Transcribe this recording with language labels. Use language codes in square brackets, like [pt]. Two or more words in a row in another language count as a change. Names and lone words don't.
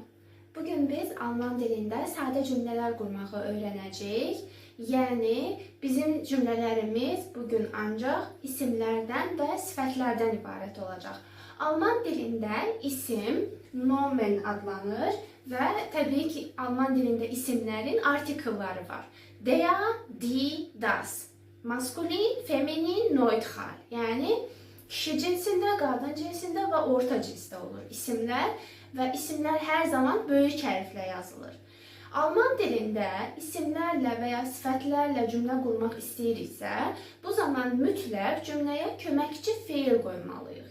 [az] Bugün biz Alman dilində sadə cümlələr qurmağı öyrənəcəyik. Yəni bizim cümlələrimiz bugün ancaq isimlərdən və sifətlərdən ibarət olacaq. Alman dilində isim Nomen adlanır və təbii ki, Alman dilində isimlərin artikelləri var. [de] Der, die, das. Maskulin, feminin, neutral. [az] Yəni kişi cinsində, qadın cinsində və orta cinsdə olur isimlər. Və isimlər hər zaman böyük hərflə yazılır. Alman dilində isimlərlə və ya sifətlərlə cümlə qurmaq istəyiriksə, bu zaman mütləq cümləyə köməkçi feil qoymalıyıq.